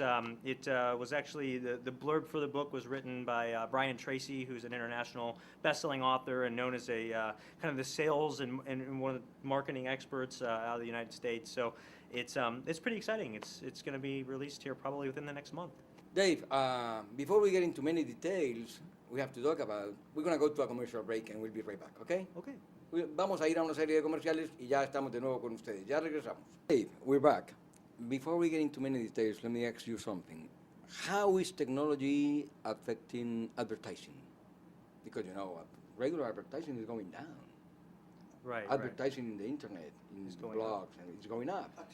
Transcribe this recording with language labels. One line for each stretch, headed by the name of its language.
English: It was actually the blurb for the book was written by Brian Tracy, who's an international best-selling author and known as a kind of the sales and one of the marketing experts out of the United States. So it's pretty exciting. It's going to be released here probably within the next month. Dave, before we get into many details we have to talk about, we're going to go to a commercial break and we'll be right back, okay? Okay.
Spanish: Vamos a ir a una serie de comerciales y ya estamos de nuevo con ustedes. Ya regresamos.
English: Dave, we're back. Before we get into many details, let me ask you something. How is technology affecting advertising? Because, regular advertising is going down. Right. Advertising in the internet, in blogs, and it's going up.